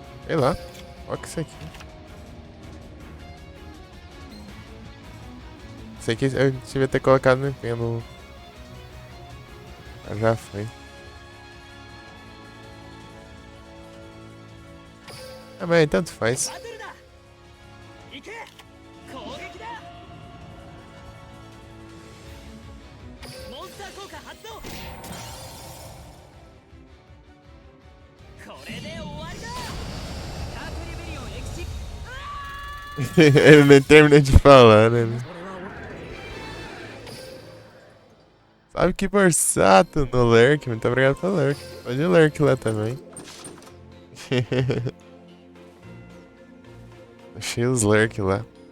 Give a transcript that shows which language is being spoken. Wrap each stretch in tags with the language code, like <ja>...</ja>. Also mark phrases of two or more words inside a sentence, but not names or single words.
<pt>Sei lá. Olha que isso aqui. Isso aqui eu devia ter colocado no pêndulo. Já foi. Ah, mas tanto faz.</pt> <ja>バトルだ行け攻撃だモンスター効果発動これで終わりだダークリベリオンエクシ</ja> <pt>Ele nem termina de falar, né?</pt> <ja>俺は</ja> <pt>Sabe que Borsato no Lurk. Muito obrigado pelo Lurk. Pode Lurk lá também. Achei os Lurk lá.</pt>